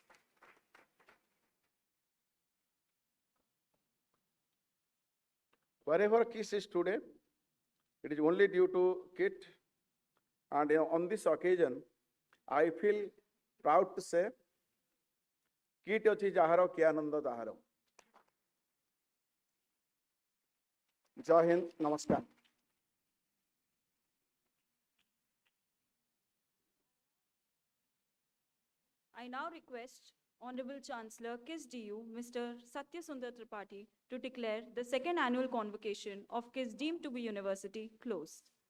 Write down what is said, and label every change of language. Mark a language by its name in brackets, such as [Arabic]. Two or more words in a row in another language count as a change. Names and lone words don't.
[English] Wherever KISS is today, it is only due to KIT, and on this occasion, I feel proud to say, KIT [Odia] ଅଛି ଯାହାର କି ଆନନ୍ଦ ତାହାର। ଜୟ ହିନ୍ଦ, ନମସ୍କାର। [English] I now request Honorable Chancellor KISS DU, Mr. Satya Sundar Tripathi, to declare the second annual convocation of KISS deemed to be university closed.